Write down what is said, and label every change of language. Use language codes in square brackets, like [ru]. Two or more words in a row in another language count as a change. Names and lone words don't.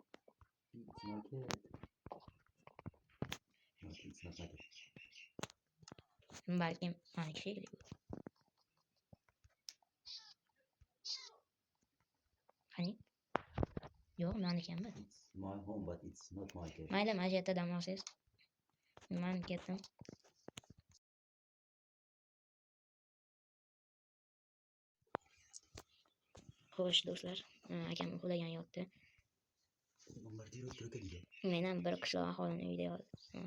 [uz] Balkim maniki shekilli. Qani? Yo'q, maniki ham bor. [en] My home, but it's not my cat. [uz] Mayli, mana shu yerda dam olsangiz. Men ketdim. Xo'sh, do'stlar, akam uxlagan yotdi. Men ham bir qishloq aholini uyida yotdim.